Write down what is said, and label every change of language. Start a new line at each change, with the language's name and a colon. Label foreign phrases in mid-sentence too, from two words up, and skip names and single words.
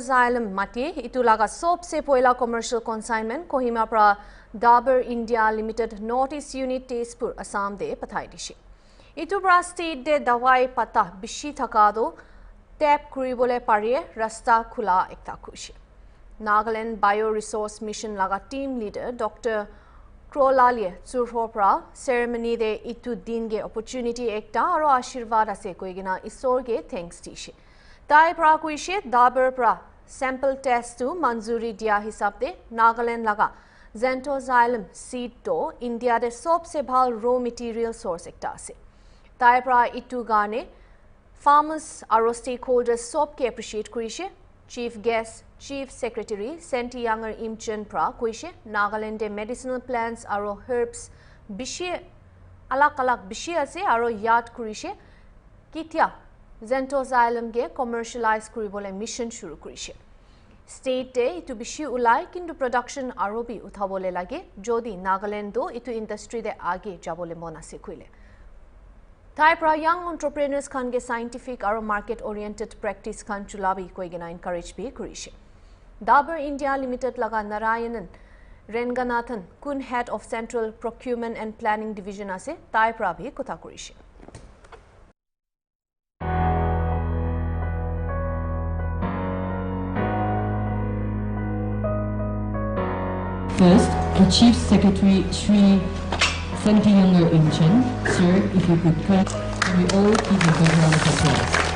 Naga Pidgin: Xylem mati itu laga sobse poila
English: commercial consignment
Naga Pidgin: Kohima pra Dabur India Limited Notice Unit Tezpur Assam de pathai dishi itu pra state de dawai pata bishi thakado tap kuribole pariye rasta khula ekta khushi Nagaland Bioresource Mission laga
English: team leader
Naga Pidgin: Dr. Krolalie Surhopra ceremony de itu din ge opportunity ekta aro ashirwad ase koigina isor ge thanks tishi tai pra kuishe dabar pra
English: sample test
Naga Pidgin: to manzuri dia hisab de Nagaland laga Xanthoxylum seed to India de sobse bhal
English: raw material source
Naga Pidgin: ekta ase tai pra itu gane farmers aro stakeholders sob ke appreciate kuishe
English: Chief Guest, Chief Secretary,
Naga Pidgin: Senti Younger Imchen Pra, Kuishe, Nagaland de
English: medicinal plants
Naga Pidgin: aro herbs, Bishi, alak Bishi ase aro yad kurishe, Kitya, Xanthoxylum ge commercialize kuribole mission shuru kurishe. State de itu Bishi ulai kintu production aro bi uthabole lage, jodi Nagaland do itu industry de age jabole mona se kuile. Tai pra
English: young entrepreneurs
Naga Pidgin: khan ge scientific aro
English: market oriented practice
Naga Pidgin: khan chulabi koigena encourage bi kurishe Dabur India Limited laga Narayanan Renganathan kun
English: head of Central Procurement and Planning Division
Naga Pidgin: ase tai pra bhi kotha kurishe
English: First, the Chief Secretary Sri Senti Younger Imchen, sir, if you could come, can we all give a good round of applause.